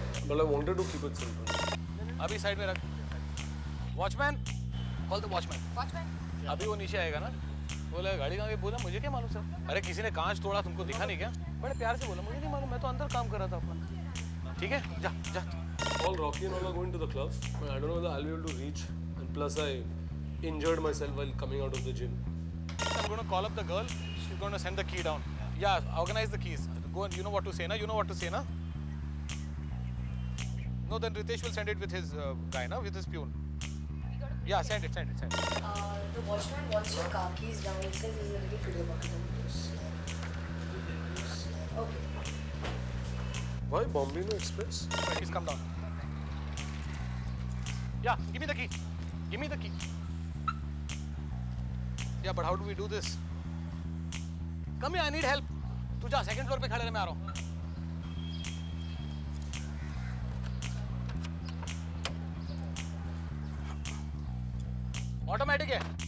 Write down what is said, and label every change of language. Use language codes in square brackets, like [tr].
[en] But I wanted to keep it simple. [hi] अभी side में रख। [en] Watchman, call the watchman. Watchman. [hi] अभी वो नीचे आएगा ना, बोला गाड़ी कहाँ गई, बोला मुझे क्या मालूम सर। अरे किसी ने कांच तोड़ा, तुमको दिखा नहीं क्या? बड़े प्यार से बोला मुझे नहीं मालूम, मैं तो अंदर काम कर रहा था अपना। ठीक है, जा जा। [en] All Rocky and all are going to the club, but I don't know whether I'll be able to reach. And plus, I injured myself while coming out of the gym. I'm going to call up the girl. She's going to send the key down. Yeah, organize the keys. Go and you know what to say, na? You know what to say, na? No, then Ritesh will send it with his guy, na? With his peon. Yeah, send it. The watchman wants your car keys down. It says there's a little kiddo bucket on this. Okay. Why Bombino Express? Please come down. Yeah, give me the key. Give me the key. Yeah, but how do we do this? Come here, I need help. [hi] तू जा, second floor पे खड़े रह, मैं आ रहा हूँ. Automatic है.